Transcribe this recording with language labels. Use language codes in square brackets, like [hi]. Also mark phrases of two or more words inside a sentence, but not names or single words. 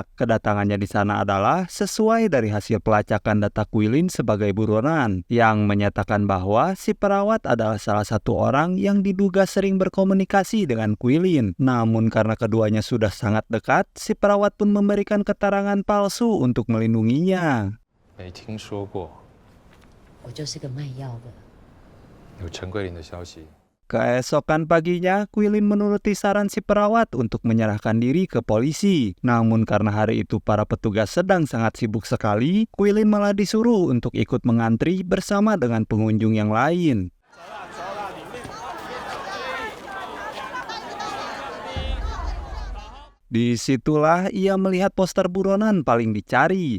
[id] Kedatangannya di sana adalah sesuai dari hasil pelacakan data Quilin sebagai buronan, yang menyatakan bahwa si perawat adalah salah satu orang yang diduga sering berkomunikasi dengan Quilin. Namun karena keduanya sudah sangat dekat, si perawat pun memberikan keterangan palsu untuk melindunginya. [zh] 没听说过我就是个卖药的。有陈桂林的消息。 [id] Keesokan paginya, Quilin menuruti saran si perawat untuk menyerahkan diri ke polisi. Namun karena hari itu para petugas sedang sangat sibuk sekali, Quilin malah disuruh untuk ikut mengantri bersama dengan pengunjung yang lain. Disitulah ia melihat poster buronan paling dicari.